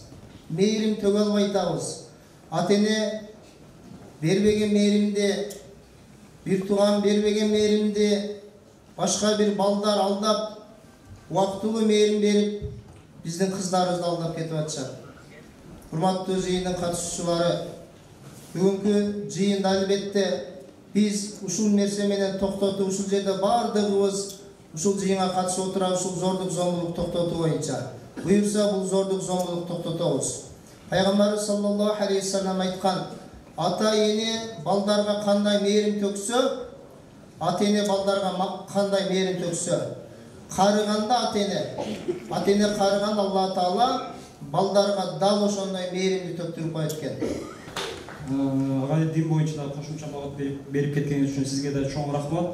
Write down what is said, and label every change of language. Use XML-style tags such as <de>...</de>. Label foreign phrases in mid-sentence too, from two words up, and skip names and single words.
<ky>Мээрим төгө албай атабыз. Ата-эне бербеген мээримди, бир тууган бербеген мээримди башка бир балдар алдап, убактылуу мээрим берип, биздин кыздарыбызды алдап кетип атышат. Урматтуу жыйындын катышуучулары, бүгүнкү жыйында албетте биз ушул нерсе менен токтотуп, ушул жерде бардыгыбыз ушул жыйынга катышып отурабыз, ушул зордук зомбулук токтотуу боюнча. Буюрса бул зордук зомбулук токтотобуз. Peygamberimiz</ky> <ar>صلى الله عليه وسلم</ar> <ky>айткан, ата эне балдарга кандай mээрим төксө, ата эне балдарга кандай мээрим төксө, карыганда ата эне карыганда Алла Таала балдарга дал ошондой мээримди төктүрүп коет экен. Ага дин боюнча да кошумча багыт берип кеткениңиз үчүн сизге да чоң рахмат.</ky>